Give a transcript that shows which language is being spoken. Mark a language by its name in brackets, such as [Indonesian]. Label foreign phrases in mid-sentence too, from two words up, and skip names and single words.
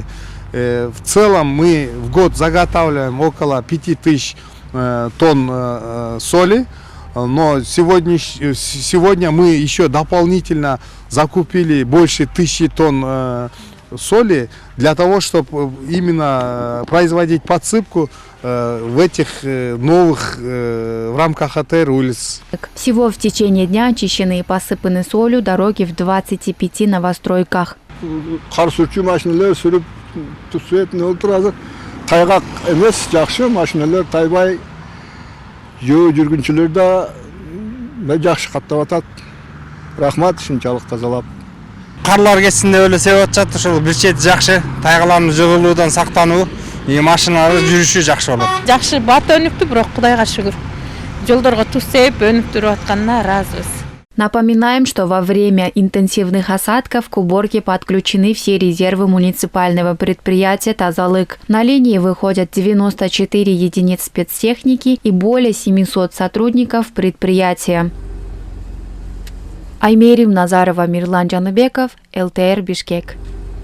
[Russian] В целом мы в год заготавливаем около 5000 тонн соли, но сегодня мы еще дополнительно закупили больше 1000 тонн соли для того, чтобы именно производить подсыпку в этих новых в рамках АТР улиц. Всего в течение дня очищены и посыпаны солью дороги в 25 новостройках. [Kyrgyz] Карлар кетсин деп эле себеп атышат, ошол бир чети жакшы, тайгалардын жыгылуудан сактануу, машиналар жүрүшү жакшы болот. Жакшы бат өнүктү, бирок Кудайга шүгүр. Жолдорго туз сээп өнүктүрүп атканына ыраазыбыз. [Russian] Напоминаем, что во время интенсивных осадков к уборке подключены все резервы муниципального предприятия «Тазалык». На линии выходят 94 единиц спецтехники и более 700 сотрудников предприятия. Аймерим Назарова, Мирлан Жанубеков, ЛТР Бишкек.